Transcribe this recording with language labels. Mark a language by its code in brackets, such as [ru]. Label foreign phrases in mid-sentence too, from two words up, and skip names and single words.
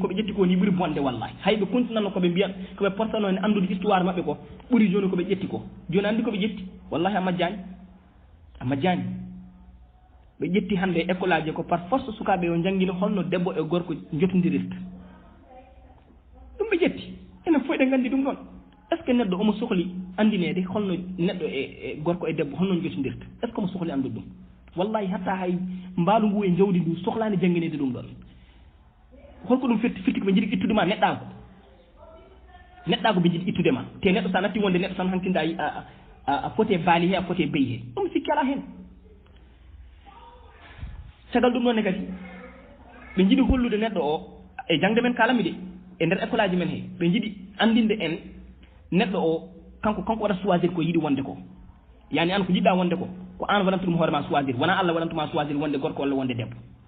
[ff] koɓe ƴetti ko ni ɓuuri bonde wallahi hayɓe continanno koɓe mbiyan koɓe portano en andude histoire maɓɓe ko ɓuuri joni koɓe ƴetti ko joni andi koɓe ƴetti wallahi a majjani ɓe ƴetti hande école aji ko [fr] par force [ff] sukaɓe yo jangguino holno debbo e gorko jotodirista ɗum ɓe ƴetti enen fof eɗen gandi ɗum ɗon [fr] est ce que [ff] neɗɗo omo sohli andinede holno neɗɗo e gorko e debbo holno jotodirta [fr] est ce que [ff] omo sohli andude ɗum wallahi hatta hay mbaalu ngu e jawdi ndu sohlani jangguinede ɗum ɗon holko ɗum firti ko ɓe jiiɗi ittudema neɗɗago ɓe jiiɗi ittudema te neɗɗo sa natti wonde neɗɗo tan hankinda a fote baali he a fote beyi he ɗum sikki ala hen sagal ɗum ɗon ne kadi ɓe jiiɗi hollude neɗɗo o e jangde men kalami de e nder école aji men he ɓe jiiɗi andinde en neɗɗo o kanko waɗa choisir ko yiɗi wonde ko yani an ko jiɗɗa wonde ko an waɗantuɗum hoorema choisir wona Allah waɗantuma choisir wonde gorko walla wonde debbo